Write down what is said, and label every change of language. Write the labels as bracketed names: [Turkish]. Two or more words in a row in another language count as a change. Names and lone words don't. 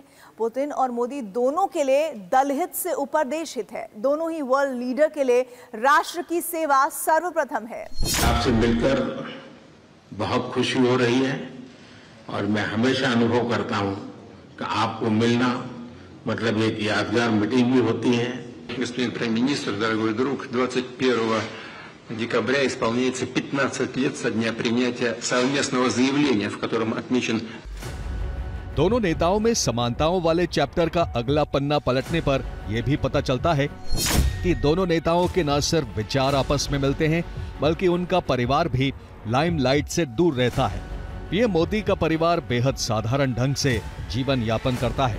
[Hindi] पुतिन और मोदी दोनों के लिए दलहित से ऊपर देशहित है, दोनों ही [English] world leader [Hindi] के लिए राष्ट्र की सेवा सर्वप्रथम है। आपसे मिलकर बहुत खुशी हो रही है और मैं हमेशा अनुभव करता हूं कि आपको मिलना मतलब एक यादगार मीटिंग भी होती है। [Russian] Господин премьер-министр, дорогой друг, 21 декабря исполняется 15 лет со дня принятия совместного заявления, в котором отмечен. [Hindi] दोनों नेताओं में समानताओं वाले चैप्टर का अगला पन्ना पलटने पर यह भी पता चलता है कि दोनों नेताओं के न सिर्फ विचार आपस में मिलते हैं, बल्कि उनका परिवार भी लाइमलाइट से दूर रहता है। पीएम मोदी का परिवार बेहद साधारण ढंग से जीवन यापन करता है।